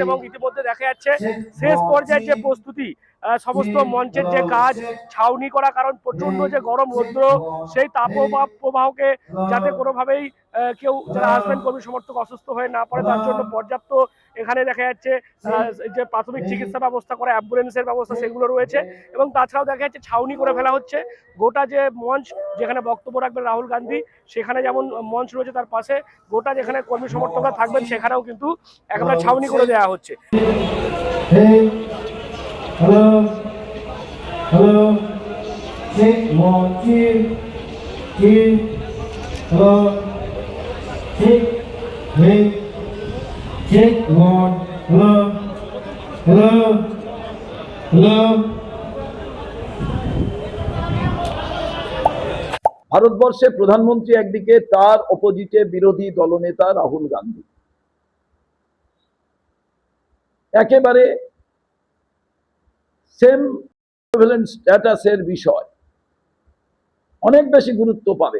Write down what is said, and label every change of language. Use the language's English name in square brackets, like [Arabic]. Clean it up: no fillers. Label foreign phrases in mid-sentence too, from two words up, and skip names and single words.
[Bangla] এবং ইতিমধ্যে দেখা যাচ্ছে শেষ পর্যায়ের যে প্রস্তুতি, সমস্ত মঞ্চের যে কাজ, ছাউনি করা, কারণ প্রচন্ড যে গরম রৌদ্র, সেই প্রবাহকে যাতে কোনোভাবেই কেউ যারা আসবেন কর্মী সমর্থক অসুস্থ হয়ে না পড়ে, তার জন্য পর্যাপ্ত এখানে দেখা যাচ্ছে যে প্রাথমিক চিকিৎসা ব্যবস্থা করা, অ্যাম্বুলেন্সের ব্যবস্থা সেগুলো রয়েছে। এবং তাছাড়াও দেখা যাচ্ছে ছাউনি করে ফেলা হচ্ছে গোটা যে মঞ্চ যেখানে বক্তব্য রাখবেন রাহুল গান্ধী, সেখানে যেমন মঞ্চ রয়েছে তার পাশে গোটা যেখানে কর্মী সমর্থকরা থাকবেন সেখানেও কিন্তু একেবারে ছাউনি করে দেওয়া হচ্ছে। [English] Hello, check 1 2 2. Hello, check 1. Hello, hello, hello. [Bangla] ভারতবর্ষে প্রধানমন্ত্রী একদিকে, তার অপোজিটে বিরোধী দলনেতা রাহুল গান্ধী। একেবারে [English] same status [Bangla] বিষয়, অনেক বেশি গুরুত্ব পাবেন।